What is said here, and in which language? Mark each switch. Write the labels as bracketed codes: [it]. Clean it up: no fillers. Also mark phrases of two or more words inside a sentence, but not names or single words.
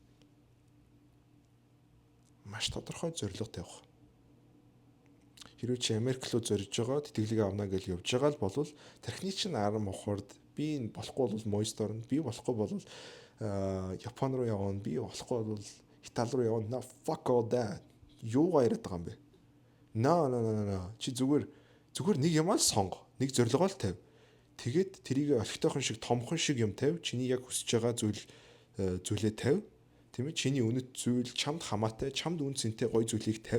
[mn] Маш тодорхой зорилго тавих. Хэрвээ чи Америк руу зорж байгаа тэтгэлэг авна гэж явж байгаа л бол тархины чинь арам ухард би энэ болохгүй бол Мост орно, би болохгүй бол Япон руу явна, би болохгүй бол Итали руу явна. [en] Fuck all that. [mn] Юугаа яриад байгаа юм бэ? No. Чи зүгээр нэг юм л сонго. Нэг зорилгоо л тавь. Тэгээд тэрийг орхитойхон шиг томхон шиг юм тавь. Чиний яг хүсэж байгаа зүйлээ тавь. Тийм ээ чиний үнэт зүйл чамд хамаатай, чамд үн цэнтэй гоё зүйлийг тавь.